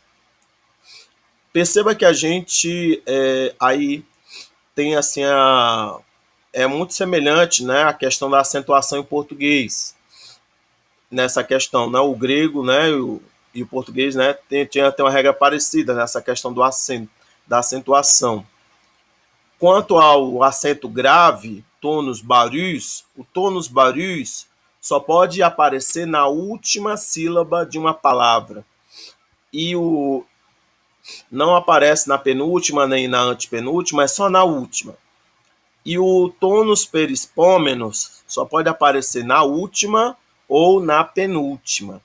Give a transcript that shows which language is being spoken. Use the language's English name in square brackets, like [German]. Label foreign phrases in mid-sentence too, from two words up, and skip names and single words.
[Portuguese] Perceba que a gente aí tem assim é muito semelhante, né, a questão da acentuação em português. Nessa questão, né, o grego, né, e o português, né, tem uma regra parecida nessa questão do acento, da acentuação. Quanto ao acento grave, [Greek] tonus barus, [Portuguese] o [Greek] tonus barus [Portuguese] só pode aparecer na última sílaba de uma palavra. E não aparece na penúltima nem na antepenúltima, é só na última. E o [Greek] tonus perispómenos [Portuguese] só pode aparecer na última ou na penúltima.